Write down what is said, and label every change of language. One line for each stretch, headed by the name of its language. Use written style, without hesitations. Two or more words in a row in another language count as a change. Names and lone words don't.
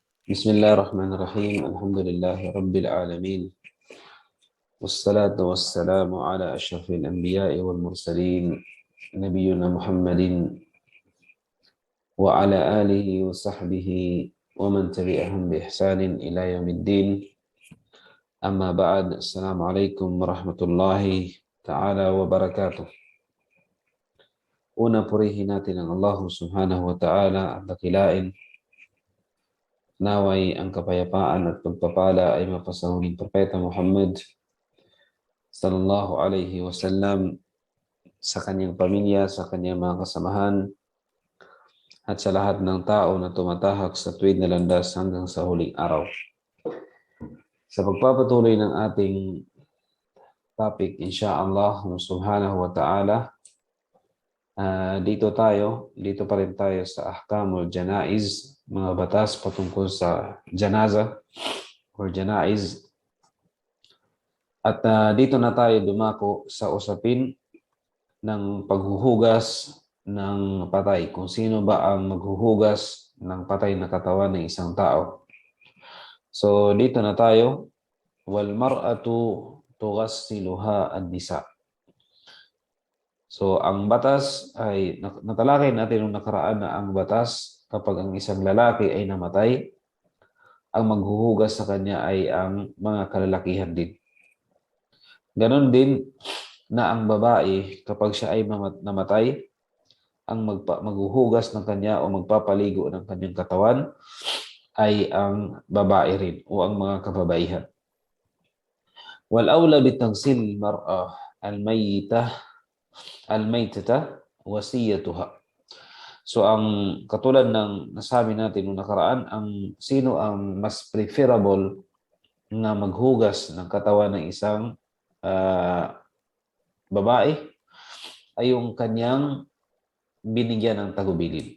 Arabic: بسم الله الرحمن الرحيم الحمد لله رب العالمين والصلاة والسلام على أشرف الأنبياء والمرسلين نبينا محمد وعلى آله وصحبه ومن تبعهم بإحسان إلى يوم الدين أما بعد السلام عليكم ورحمة الله تعالى وبركاته.
Filipino: Una purihin natin ang Allah
Arabic: سبحانه وتعالى
Filipino: at dakilain. Naway ang kapayapaan at pagpapala ay mapasahuging Propeta Muhammad
Arabic: صلى الله عليه وسلم
Filipino: sa kanyang pamilya, sa kanyang mga kasamahan, at sa lahat ng tao na tumatahak sa tuwid na landas hanggang sa huling araw. Sa pagpapatuloy ng ating topic,
Arabic: إن شاء الله سبحانه وتعالى,
Filipino: dito pa rin tayo sa
Arabic: أحكام الجنائز,
Filipino: mga batas patungkol sa janaza or janaiz. At dito na tayo dumako sa usapin ng paghuhugas ng patay. Kung sino ba ang maghuhugas ng patay na katawan ng isang tao. So dito na tayo,
Arabic: والمرأة تغسلها النساء.
Filipino: So ang batas ay natalakay natin nung nakaraan na ang batas kapag ang isang lalaki ay namatay, ang maghuhugas sa kanya ay ang mga kalalakihan din. Ganon din na ang babae kapag siya ay namatay, ang maghuhugas ng kanya o magpapaligo ng kanyang katawan ay ang babae rin o ang mga kababaihan.
Arabic: والأولى بتغسيل المرأة الميتة وصيتها.
Filipino: So ang katulad ng nasabi natin nung nakaraan, ang sino ang mas preferable na maghugas ng katawan ng isang babae ay yung kanyang binigyan ng tagubilin.